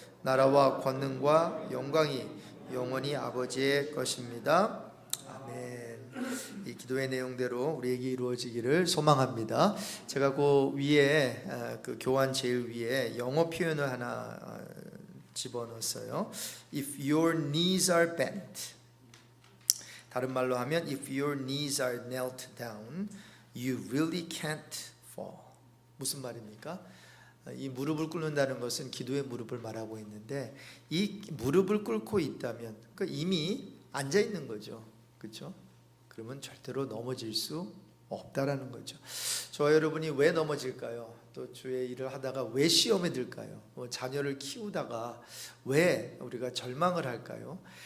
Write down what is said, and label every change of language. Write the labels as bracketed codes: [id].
[ko] 나라와 권능과 영광이 영원히 아버지의 것입니다. 아멘. 이 기도의 내용대로 우리에게 이루어지기를 소망합니다. 제가 그 위에 그 교환 제일 위에 영어 표현을 하나 집어넣었어요. [en] If your knees are bent, [ko] 다른 말로 하면 [en] if your knees are knelt down, you really can't fall. [ko] 무슨 말입니까? 이 무릎을 꿇는다는 것은 기도의 무릎을 말하고 있는데 이 무릎을 꿇고 있다면 이미 앉아 있는 거죠. 그렇죠? 그러면 절대로 넘어질 수 없다라는 거죠. 저와 여러분이 왜 넘어질까요? 또 주의 일을 하다가 왜 시험에 들까요? 자녀를 키우다가 왜 우리가 절망을 할까요?